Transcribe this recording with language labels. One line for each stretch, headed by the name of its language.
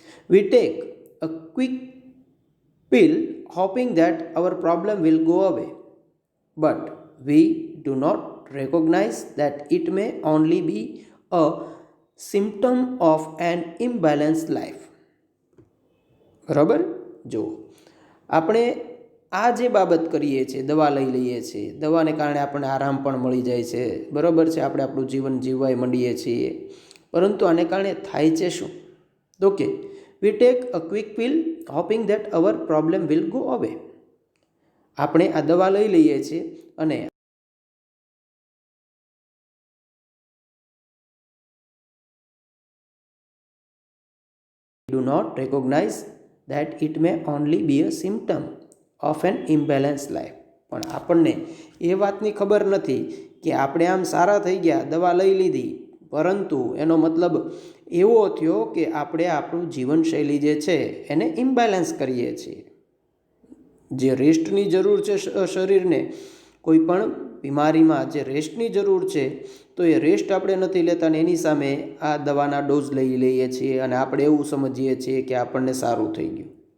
English: We take a quick pill hoping that our problem will go away, but we do not recognize that it may only be a symptom of an imbalanced life.
Gujarati: બરાબર, જુઓ, આપણે આ જે બાબત કરીએ છીએ, દવા લઈ લઈએ છીએ, દવાને કારણે આપણને આરામ પણ મળી જાય છે, બરાબર છે, આપણે આપણું જીવન જીવવા માંડીએ છીએ, પરંતુ આને કારણે થાય છે શું? તો કે
English: we take a quick pill hoping that our problem will go away.
Gujarati: આપણે આ દવા લઈ લઈએ છીએ અને
English: do not recognize that it may only be a symptom of an imbalanced life.
Gujarati: પણ આપણને એ વાતની ખબર નથી કે આપણે આમ સારા થઈ ગયા, દવા લઈ લીધી, પરંતુ એનો મતલબ એવો થયો કે આપણે આપણું જીવનશૈલી જે છે એને ઇમ્બેલેન્સ કરીએ છીએ. જે રેસ્ટની જરૂર છે શરીરને, કોઈ પણ બીમારીમાં જે રેસ્ટની જરૂર છે, તો એ રેસ્ટ આપણે નથી લેતા ને એની સામે આ દવાના ડોઝ લઈ લઈએ છીએ અને આપણે એવું સમજીએ છીએ કે આપણને સારું થઈ ગયું.